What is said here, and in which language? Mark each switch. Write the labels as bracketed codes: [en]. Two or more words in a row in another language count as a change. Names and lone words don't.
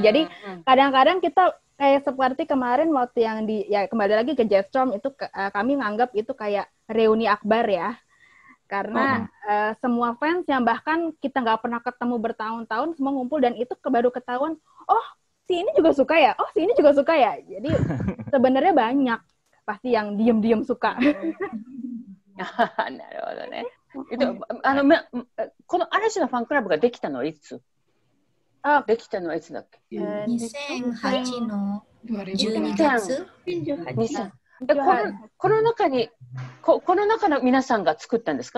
[id] Jadi kadang-kadang kita kayak seperti kemarin waktu yang kembali lagi ke Jetstorm itu kami nganggap itu kayak reuni akbar ya. Karena semua fans yang bahkan kita nggak pernah ketemu bertahun-tahun semua ngumpul dan itu baru ketahuan, oh si ini juga suka ya, oh si ini juga suka ya. Jadi sebenarnya banyak pasti yang diem-diem suka. [ja] なるほどね。この嵐のファンクラブができたのはいつ？できたのはいつだっけ？2008の12月。この中の皆さんが作ったんですか？